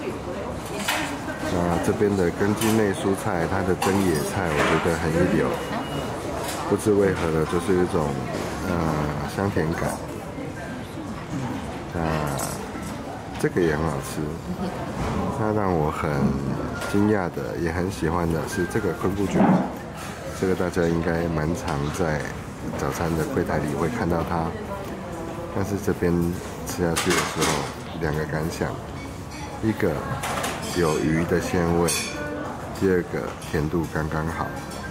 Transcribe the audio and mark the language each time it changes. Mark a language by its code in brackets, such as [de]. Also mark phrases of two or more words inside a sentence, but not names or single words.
[zh] 那這邊的根茎類蔬菜，它的蒸野菜，我覺得很一流。不知為何的，就是一種香甜感。這個也很好吃。那讓我很驚訝的，也很喜歡的是這個昆布卷，這個大家應該蠻常在早餐的櫃檯裡會看到它。但是這邊吃下去的時候，兩個感想：一個有魚的鮮味，第二個甜度剛剛好。